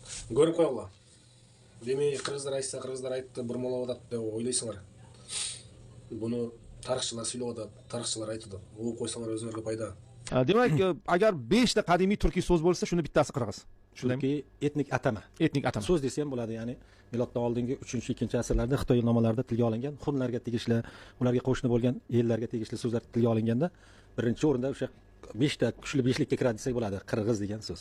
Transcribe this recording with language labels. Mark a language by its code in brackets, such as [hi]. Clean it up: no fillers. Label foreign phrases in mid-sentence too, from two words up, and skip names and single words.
[kk] Көріп қойғыла. Демей, қырғыздар айтса, қырғыздар айтты, бұрмалап атады деп ойлайсыңдар. Бұны тарихшылар сөйлеп атады, тарихшылар айтады. Ол қойсаңдар өзіңерге пайда. [uz] Demak, agar 5 ta qadimiy turkiy so'z bo'lsa, shuni bittasi qirg'iz. Chunki etnik atama. Etnik atama. So'z desa ham bo'ladi, ya'ni miloddan oldingi 3-2 asrlarda Xitoy nomalarida tilga olingan, xunlarga tegishli, ularga qo'shni bo'lgan ellarga tegishli so'zlar tilga olinganda, birinchi o'rinda o'sha 5 ta kuchli beshlikka kiradi desak bo'ladi, qirg'iz degan so'z.